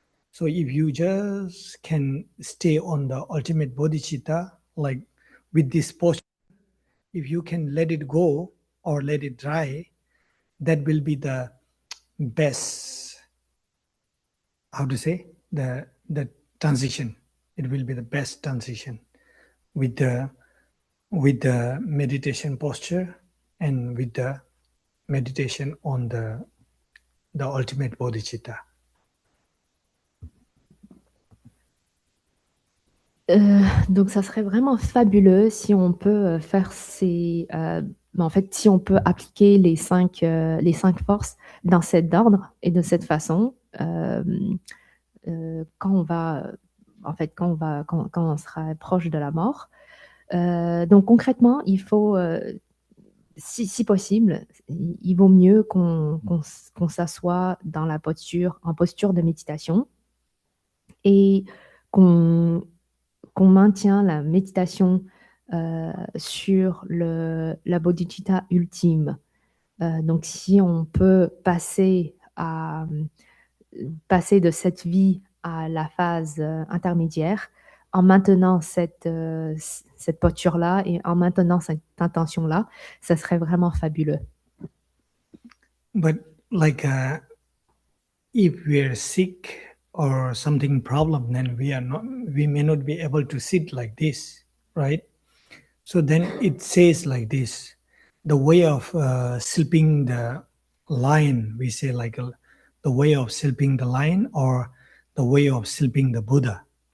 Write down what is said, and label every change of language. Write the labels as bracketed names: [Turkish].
[English] So if you just can stay on the ultimate bodhicitta, like with this posture, if you can let it go or let it dry, that will be the best, how to say, the transition. It will be the best transition with the meditation posture and with the meditation on the ultimate bodhicitta. [French] Donc ça serait vraiment fabuleux si on peut faire en fait, si on peut appliquer les 5 forces dans cet ordre et de cette façon, quand on va, en fait, quand on sera proche de la mort. Donc concrètement, il faut, si possible, il vaut mieux qu'on s'assoie dans en posture de méditation et qu'on qu'on maintient la méditation sur la bodhicitta ultime. Donc, si on peut passer de cette vie à la phase intermédiaire en maintenant cette posture-là et en maintenant cette intention-là, ça serait vraiment fabuleux. [English] But like if we are sick or something problem, then we may not be able to sit like this, right? So then it says like this: the way of sleeping the lion, we say like the way of sleeping the lion or the way of sleeping the Buddha.